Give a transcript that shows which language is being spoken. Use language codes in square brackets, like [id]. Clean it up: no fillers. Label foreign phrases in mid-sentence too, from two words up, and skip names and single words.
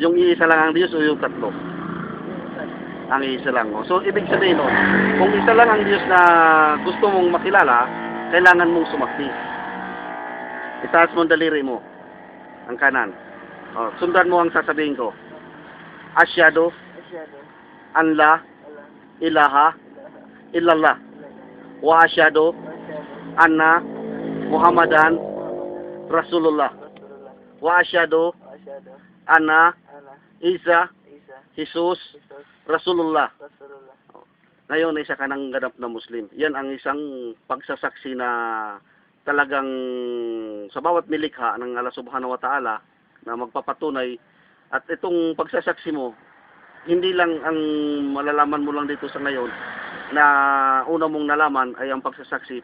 [tl] Yung iisa lang ang Diyos o yung tatlo? Ang iisa lang. So, ibig sabihin nun, kung isa lang ang Diyos na gusto mong makilala, kailangan mong sumaksi. Itaas mo ang daliri mo, ang kanan. Sundan mo ang sasabihin ko. [ar] أشهد أن لا إله إلا الله و أشهد أن محمدا رسول الله و أشهد أن عيسى Jesus رسول الله. [tl] Ngayon, isa ka ng ganap na Muslim. Yan ang isang pagsasaksi na talagang sa bawat nilikha ng [ar] الله سبحانه و تعالى [tl] na magpapatunay. At itong pagsasaksi mo, hindi lang ang malalaman mo lang dito sa ngayon na una mong nalaman ay ang pagsasaksi.